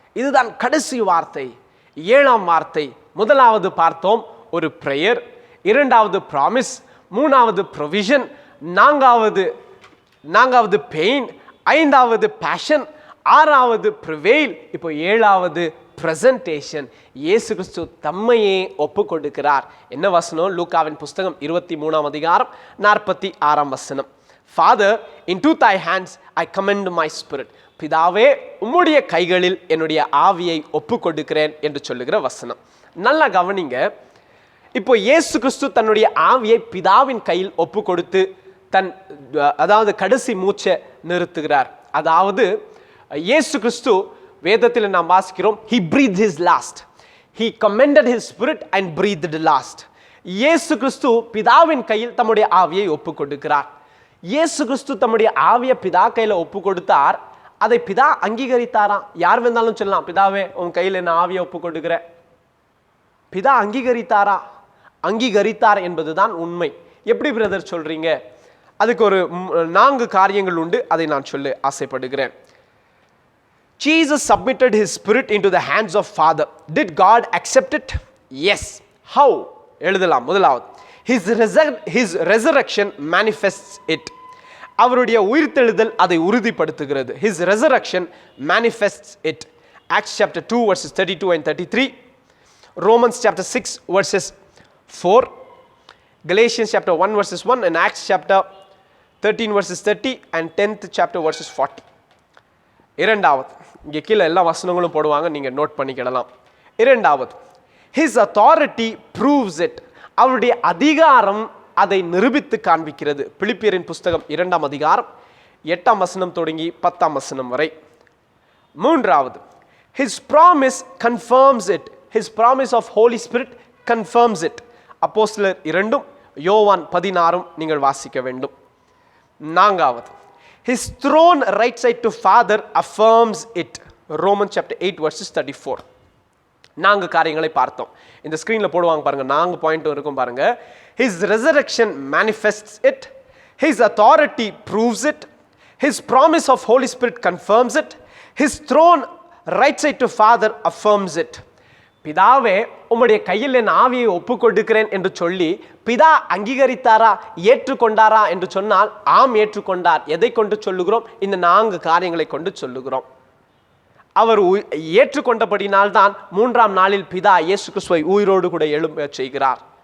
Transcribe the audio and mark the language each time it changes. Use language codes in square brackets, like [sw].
[ta] இதுதான் கடைசி வார்த்தை, 7ஆம் வார்த்தை. முதலாவது பார்த்தோம் ஒரு பிரேயர், 2வது ப்ராமிஸ், 3வது ப்ரொவிஷன், 4வது பெயின், 5வது பேஷன், 6வது ப்ரிவெயில், இப்போ 7வது பிரசன்டேஷன். இயேசு கிறிஸ்து தம்மையே ஒப்பு கொடுக்கிறார். என்ன வசனம்? லூக்காவின் புஸ்தகம் 23ஆம் அதிகாரம் 46ஆம் வசனம். [en] Father, into thy hands I commend my spirit. [ta] பிதாவே, உம்முடைய கைகளில் என்னுடைய ஆவியை ஒப்பு கொடுக்கிறேன் என்று சொல்லுகிற வசனம். நல்லா கவனிங்க. இப்போ இயேசு கிறிஸ்து தன்னுடைய ஆவியை பிதாவின் கையில் ஒப்பு கொடுத்து அதாவது கடைசி மூச்சை நிறுத்துகிறார். அதாவது இயேசு கிறிஸ்து வேதத்தில் நாம் வாசிக்கிறோம், [en] he breathed his last. He commended his spirit and breathed last. [ta] இயேசு கிறிஸ்து பிதாவின் கையில் தம்முடைய ஆவியை ஒப்பு கொடுக்கிறார். இயேசு கிறிஸ்து தம்முடைய ஆவியை பிதா கையில் ஒப்பு கொடுத்தார். அதை பிதா அங்கீகரித்தாராம். யார் வேணாலும் சொல்லலாம், பிதாவே உன் கையில் என்ன ஆவியை ஒப்பு கொடுக்கிற. பிதா அங்கீகரித்தாரா? அங்கீகரித்தார் என்பதுதான் உண்மை. எப்படி பிரதர் சொல்றீங்க? அதுக்கு ஒரு 4 காரியங்கள் உண்டு, அதை நான் சொல்ல ஆசைப்படுகிறேன். [en] Jesus submitted his spirit into the hands of Father. Did God accept it? Yes. How? [ta] எழுதலாம். முதலாவது, [en] his resurrection manifests it. [ta] அவருடைய உயிர்த்தெழுதல் அதை உறுதிப்படுத்துகிறது. [en] His resurrection manifests it. Acts chapter 2 verses 32 and 33, Romans chapter 6 verses 4, Galatians chapter 1 verses 1, and Acts chapter 13 verses 30 and 10th chapter verses 40. [ta] இரண்டாவது, இங்கே கீழே எல்லா வசனங்களும் போடுவாங்க, நீங்க நோட் பண்ணிக்கிடலாம். இரண்டாவது, [en] his authority proves it. [ta] அவருடைய அதிகாரம் அதை நிரூபித்து காண்பிக்கிறது. பிலிப்பியரின் புஸ்தகம் 2ஆம் அதிகாரம் 8ஆம் வசனம் தொடங்கி 10ஆம் வசனம் வரை. மூன்றாவது, [en] his promise confirms it. His promise of Holy Spirit confirms it. [ta] அப்போஸ்தலர் 2 யோவான் 16 நீங்கள் வாசிக்க வேண்டும். நான்காவது, [en] his throne right side to Father affirms it. Romans chapter 8 verses 34. [ta] 4 காரியங்களை பார்த்தோம். இந்த ஸ்கிரீன்ல போடுவாங்க பாருங்க, 4 பாயிண்ட் இருக்கும் பாருங்க. [en] His resurrection manifests it, his authority proves it, his promise of Holy Spirit confirms it, his throne right side to Father affirms it. [ta] பிதாவே உம்முடைய கையில் என் ஆவியை ஒப்பு கொடுக்கிறேன் என்று சொல்லி பிதா அங்கீகரித்தாரா, ஏற்றுக்கொண்டாரா என்று சொன்னால் ஆம், ஏற்றுக்கொண்டார். எதை கொண்டு சொல்லுகிறோம்? இந்த 4 காரியங்களை கொண்டு சொல்லுகிறோம். அவர் ஏற்றுக்கொண்டபடினால்தான் 3ஆம் நாளில் பிதா இயேசு கிறிஸ்துவை உயிரோடு கூட எழும்ப செய்கிறார்.